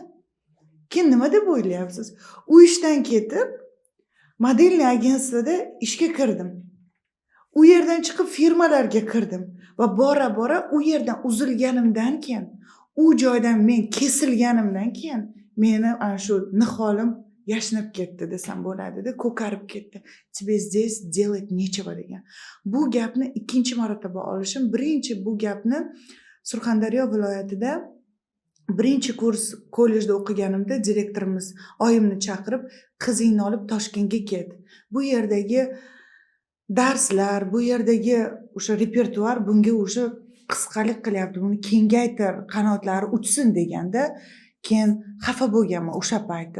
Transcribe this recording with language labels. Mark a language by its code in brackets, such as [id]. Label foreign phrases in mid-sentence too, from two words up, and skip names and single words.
[uz] Keyin nima deb o'ylayapsiz? U ishdan ketib [ru] модельный агентство [uz] ishga kirdim. U yerdan chiqib firmalarga kirdim va bora u yerdan uzilganimdan keyin, u joydan men kesilganimdan keyin meni ana shu niholim yashnab ketdi desam bo'ladi-da, ko'karib ketdi. [ru] Тебе здесь делать нечего degan. [uz] Bu gapni ikkinchi marotaba olishim, birinchi bu gapni Surxondaryo viloyatida birinchi kurs kollejda o'qiganimda direktorimiz oyimni chaqirib, qizingni olib Toshkentga ket. Bu yerdagi darslar, bu yerdagi o'sha repertuar bunga o'sha qisqalik qilyapti, buni kengaytir, qanotlari uchsin deganda, keyin xafa bo'lganman o'sha paytda.